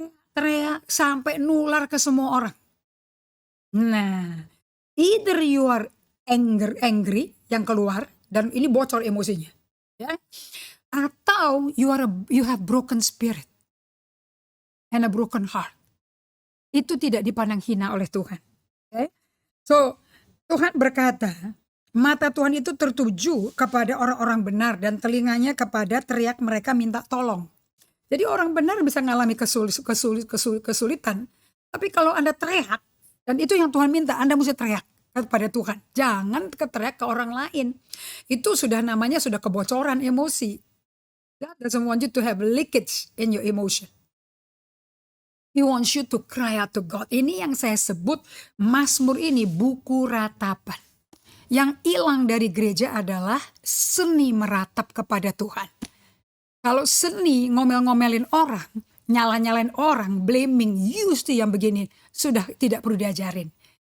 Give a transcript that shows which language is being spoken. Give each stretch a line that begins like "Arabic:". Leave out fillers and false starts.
Indonesian: Teriak sampai nular ke semua orang. Nah,
English: either you are angry
Indonesian: yang keluar dan ini bocor emosinya, ya.
English: Atau you have broken spirit and a broken heart.
Indonesian: Itu tidak dipandang hina oleh Tuhan. Okay? So, Tuhan berkata, mata Tuhan itu tertuju kepada orang-orang benar dan telinganya kepada teriak mereka minta tolong. Jadi orang benar bisa mengalami kesulitan. Tapi kalau Anda teriak, dan itu yang Tuhan minta, Anda mesti teriak kepada Tuhan. Jangan teriak ke orang lain. Itu sudah namanya sudah kebocoran emosi.
English: God doesn't want you to have leakage in your emotion. He wants you to cry out to God.
Indonesian: Ini yang saya sebut Mazmur ini buku ratapan. Yang hilang dari gereja adalah seni meratap kepada Tuhan. Kalau seni ngomel-ngomelin orang, nyala-nyalain orang, blaming, yang begini, sudah tidak perlu diajarin.